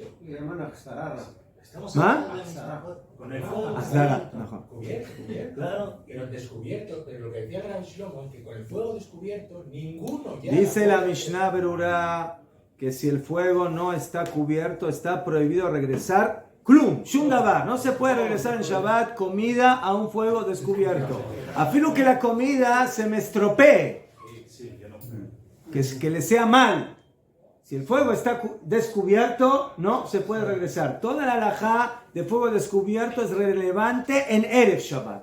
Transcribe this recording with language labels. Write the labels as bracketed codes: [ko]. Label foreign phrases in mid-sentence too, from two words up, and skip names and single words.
[es] Estamos ¿Ah? hablando con el fuego Azara. Cubierto. Claro. Pero descubierto, pero lo que decía Gran Shlomo es que con el fuego descubierto, ninguno ya. Dice la Mishnah Berurá que si el fuego no está cubierto, está prohibido regresar. [he] כלום, שום דבר. [es] No se puede regresar en Shabbat comida a un fuego descubierto. Afilo que la comida se me estropee, Sí, yo no. que le sea mal. Si el fuego está descubierto, no se puede regresar. Toda la halajá de fuego descubierto es relevante en [he] ערב שבת.